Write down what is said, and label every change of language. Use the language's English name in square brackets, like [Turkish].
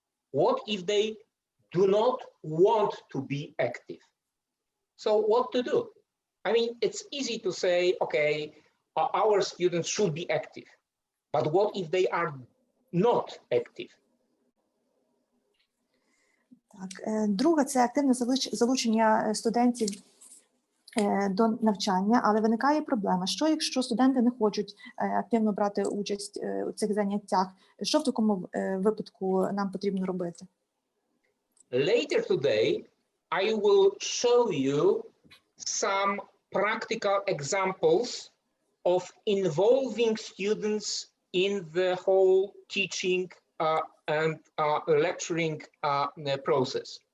[English] What if they do not want to be active? So what to do? I mean, it's easy to say, okay, our students should be active. But what if they are not active? [Ukrainian] Так, друге – це активне залучення студентів до навчання, але виникає проблема. Що, якщо студенти не хочуть активно брати участь у цих заняттях? Що в такому випадку нам потрібно робити? [English] Later today, I will show you some practical examples of involving students in the whole teaching and lecturing process.